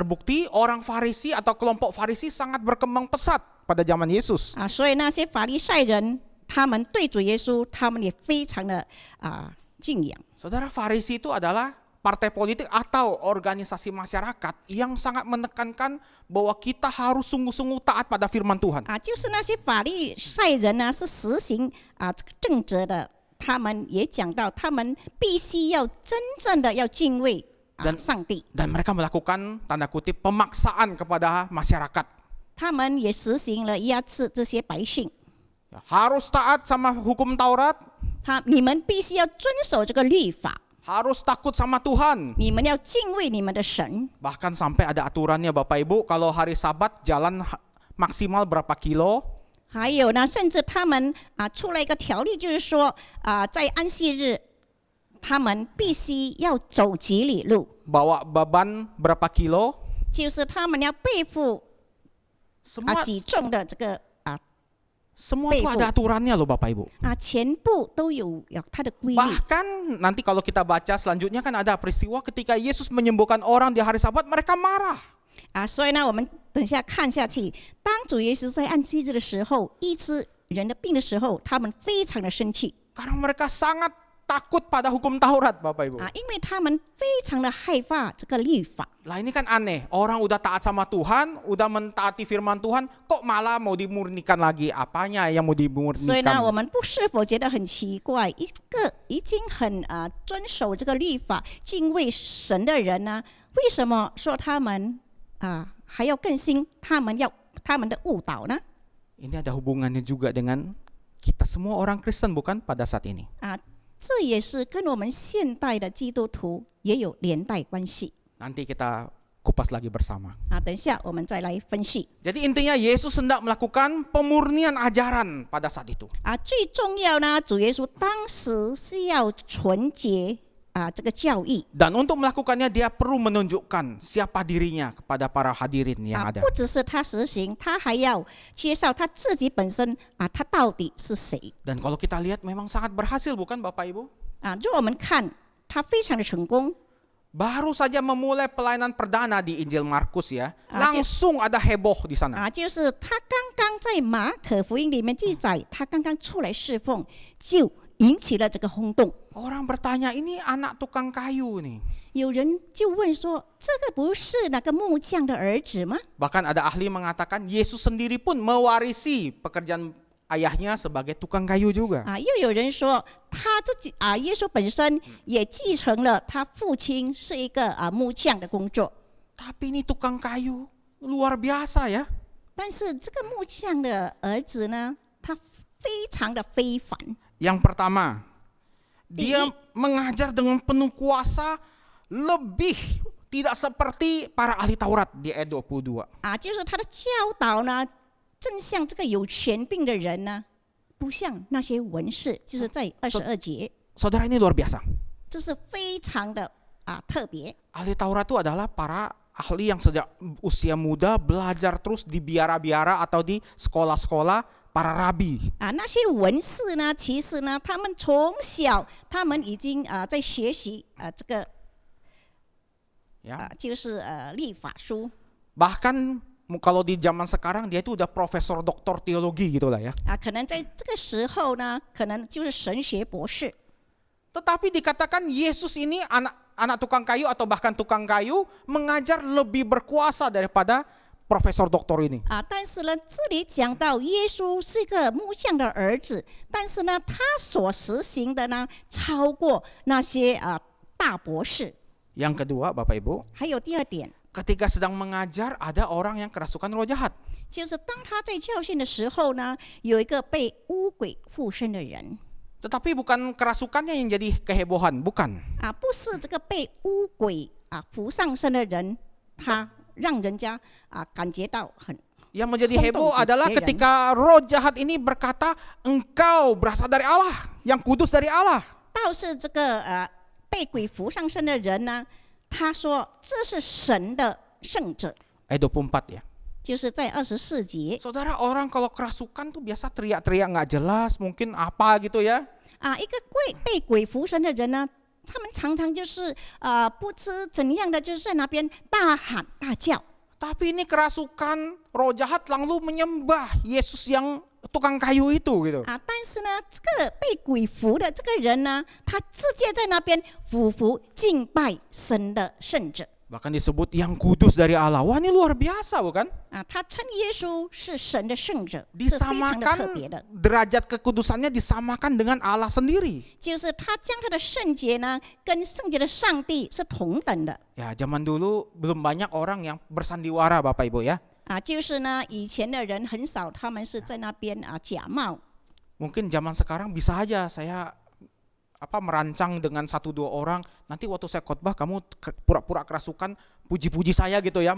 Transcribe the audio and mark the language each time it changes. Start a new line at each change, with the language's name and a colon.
Indonesian: Terbukti orang Farisi atau kelompok Farisi sangat berkembang pesat pada zaman Yesus.
Chinese: 所以那些法利赛人，他们对主耶稣，他们也非常的敬仰。
Indonesian: Saudara, Farisi itu adalah partai politik atau organisasi masyarakat yang sangat menekankan bahwa kita harus sungguh-sungguh taat pada firman Tuhan.
Chinese: 就是那些法利赛人呢，是实行正直的，他们也讲到，他们必须要真正的要敬畏上帝。
Indonesian: Dan mereka melakukan tanda kutip pemaksaan kepada masyarakat.
Chinese: 他们也实行了压制这些百姓，
Indonesian: Harus taat sama hukum Taurat,
Chinese: 你们必须要遵守这个律法，
Indonesian: harus takut sama Tuhan.
Chinese: 你们要敬畏你们的神。
Indonesian: Bahkan sampai ada aturannya Bapak Ibu, kalau hari Sabat jalan maksimal berapa kilo,
Chinese: 还有呢，甚至他们出了一个条例，就是说在安息日，他们必须要走几里路，
Indonesian: bawa beban berapa kilo,
Chinese: 就是他们要背负
Indonesian: semua
Chinese: 几重的这个
Indonesian: semua itu ada aturannya loh Bapak Ibu.
Chinese: 全部都有它的规律。
Indonesian: Bahkan nanti kalau kita baca selanjutnya kan ada peristiwa ketika Yesus menyembuhkan orang di hari Sabat, mereka marah.
Chinese: 所以呢，我们等下看下去，当主耶稣在安息日的时候医治人的病的时候，他们非常的生气
Indonesian: Karena mereka sangat takut pada hukum Taurat Bapak Ibu.
Chinese: 因为他们非常的害怕这个律法。
Indonesian: Lah ini kan aneh, orang udah taat sama Tuhan, udah mentaati firman Tuhan, kok malah mau dimurnikan lagi? Apanya yang mau
Chinese: 所以呢，我
Indonesian: dimurnikan?
Chinese: 们不是否觉得很奇怪？一个已经很遵守这个律法、敬畏神的人呢，为什么说他们还要更新他们的误导呢？
Indonesian: Ini ada hubungannya juga dengan kita semua orang Kristen bukan pada saat ini.
Chinese: 这也是跟我们现代的基督徒也有连带关系。
Indonesian: Nanti kita kupas lagi bersama.
Chinese: 等一下我们再来分析。
Indonesian: Jadi intinya Yesus hendak melakukan pemurnian ajaran pada saat itu.
Chinese: 最重要呢，主耶稣当时是要纯洁这个教义
Indonesian: Dan untuk melakukannya dia perlu menunjukkan siapa dirinya kepada para hadirin yang ada.
Chinese: 不只是他实行，他还要介绍他自己本身他到底是谁
Indonesian: Dan kalau kita lihat memang sangat berhasil bukan Bapak Ibu?
Chinese: 如果我们看他非常的成功
Indonesian: Baru saja memulai pelayanan perdana di Injil Markus ya, langsung ada heboh di sana.
Chinese: 就是他刚刚在马可福音里面记载，他刚刚出来侍奉，就引起了这个轰动。
Indonesian: Orang bertanya, ini anak tukang kayu nih.
Chinese: 有人就问说：“这个不是那个木匠的儿子吗？”
Indonesian: Bahkan ada ahli mengatakan Yesus sendiri pun mewarisi pekerjaan ayahnya sebagai tukang kayu juga.
Chinese: 又有人说他自己耶稣本身也继承了他父亲是一个木匠的工作。
Indonesian: Tapi ini tukang kayu luar biasa ya.
Chinese: 但是这个木匠的儿子呢，他非常的非凡。
Indonesian: Yang pertama, dia mengajar dengan penuh kuasa, lebih tidak seperti para ahli Taurat di ayat 22.
Chinese: 就是他的教导呢，正像这个有权柄的人呢，不像那些文士，就是在22节，
Indonesian: Saudara ini luar biasa.
Chinese: 这是非常的特别。
Indonesian: Ahli Taurat itu adalah para ahli yang sejak usia muda belajar terus di biara-biara atau di sekolah-sekolah para rabi.
Chinese: 那些文士呢，其实呢，他们从小他们已经在学习这个就是律法书。
Indonesian: Bahkan kalau di zaman sekarang dia itu udah profesor doktor teologi gitulah ya.
Chinese: 可能在这个时候呢，可能就是神学博士。
Indonesian: Tetapi dikatakan Yesus ini anak tukang kayu atau bahkan tukang kayu mengajar lebih berkuasa daripada profesor doktor ini.
Chinese: 但是呢，这里讲到耶稣是个木匠的儿子，但是呢，他所实行的呢，超过那些大博士。
Indonesian: Yang kedua, Bapak Ibu,
Chinese: 还有第二点，
Indonesian: ketika sedang mengajar ada orang yang kerasukan roh jahat.
Chinese: 就是当他在教训的时候呢，有一个被污鬼附身的人。
Indonesian: Tetapi bukan kerasukannya yang jadi kehebohan, bukan.
Chinese: 不是这个被污鬼附上身的人，他让人家感觉到很。
Indonesian: Yang menjadi heboh adalah ketika roh jahat ini berkata, engkau berasal dari Allah, yang kudus dari Allah.
Chinese: 倒是这个被鬼附上身的人呢，他说这是神的圣者，
Indonesian: Ayat 24 ya.
Chinese: 就是在24节。
Indonesian: Saudara, orang kalau kerasukan tuh biasa teriak-teriak nggak jelas, mungkin apa gitu ya.
Chinese: 一个被鬼附身的人呢，他们常常就是不知怎样的，就是在那边大喊大叫。
Indonesian: Tapi ini kerasukan roh jahat lalu menyembah Yesus yang tukang kayu itu gitu.
Chinese: 但是呢，这个被鬼附的这个人呢，他直接在那边俯伏敬拜神的圣者。
Indonesian: Bahkan disebut yang kudus dari Allah. Wah, ini luar biasa bukan?
Chinese: 他称耶稣是神的圣者，是非常的特别的。
Indonesian: Disamakan derajat kekudusannya disamakan dengan Allah sendiri.
Chinese: 就是他将他的圣洁呢，跟圣洁的上帝是同等的。
Indonesian: Ya, zaman dulu belum banyak orang yang bersandiwara Bapak Ibu ya.
Chinese: 就是呢，以前的人很少，他们是在那边假冒。
Indonesian: Mungkin zaman sekarang bisa aja saya merancang dengan 1-2 orang, nanti waktu saya khotbah kamu pura-pura kerasukan puji-puji saya gitu ya.